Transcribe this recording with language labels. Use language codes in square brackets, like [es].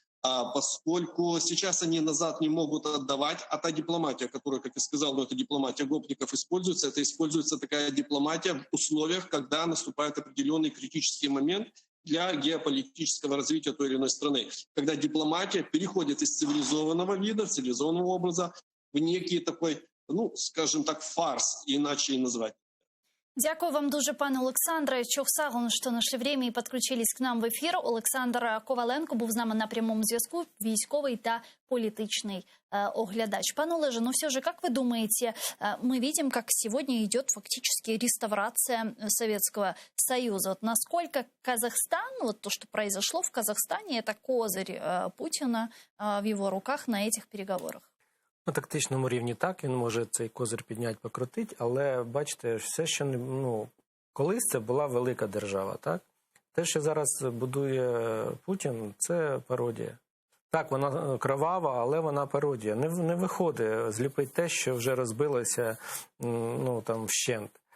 [ru] Поскольку сейчас они назад не могут отдавать, а та дипломатия, которая, как я сказал, это дипломатия гопников используется, это используется такая дипломатия в условиях, когда наступает определенный критический момент для геополитического развития той или иной страны, когда дипломатия переходит из цивилизованного вида, цивилизованного образа в некий такой, ну, скажем так, фарс, иначе и назвать. [uk] Дякую вам дуже, пане Олександре. Чохсагон, що знайшли [ru] время [uk] і підключились к нам в ефір. Олександр Коваленко був з нами на прямому зв'язку, військовий та політичний оглядач. [ru] Пане Олеже, ну все же, как вы думаете, мы видим, как сегодня идет фактически реставрация Советского Союза. Вот насколько Казахстан, вот то, что произошло в Казахстане, это козырь Путина в его руках на этих переговорах? [uk] На тактичному рівні так, він може цей козир підняти, покрутити, але, бачите, все, що, ну, колись це була велика держава, так? Те, що зараз будує Путін, це пародія. Так, вона кровава, але вона пародія. Не виходить зліпити те, що вже розбилося, ну, там, вщент.